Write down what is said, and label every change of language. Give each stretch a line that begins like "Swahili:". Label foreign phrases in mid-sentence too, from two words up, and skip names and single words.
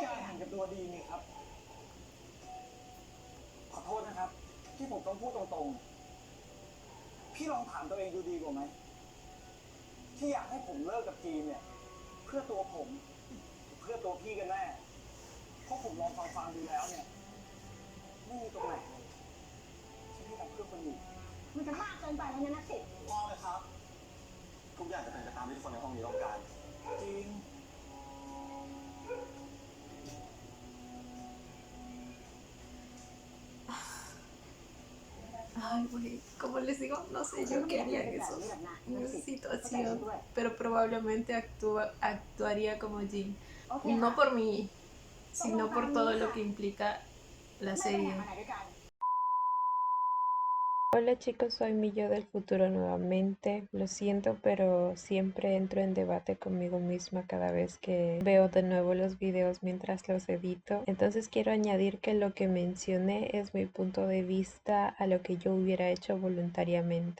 Thai: อย่างห่างกับตัวดีนี่ครับ ขอโทษนะครับ ที่ผมต้องพูดตรงๆ พี่ลองถามตัวเองดูดีกว่าไหม ที่อยากให้ผมเลิกกับจีนเนี่ย เพื่อตัวผม เพื่อตัวพี่กันแน่ เพราะผมลองฟังดูแล้วเนี่ย ไม่มีตรงไหนเลยที่พี่ทำเพื่อคนอื่น มันจะมากเกินไปแล้วนะนักสิ พอเลยครับ ทุกอย่างจะเป็นไปตามที่ทุกคนในห้องนี้ต้องการ จริง
Spanish: Ay, güey, como les digo, no sé yo qué haría en esa situación, pero probablemente actuaría como Jin.
Thai: โอเค
Spanish: No por mí, sino por todo lo que implica la
Thai: ไม่ไป
Spanish: serie.
Thai: หาไหนด้วยกัน
Spanish: Hola chicos, soy mi yo del futuro nuevamente. Lo siento, pero siempre entro en debate conmigo misma cada vez que veo de nuevo los videos mientras los edito. Entonces quiero añadir que lo que mencioné es mi punto de vista a lo que yo hubiera hecho voluntariamente.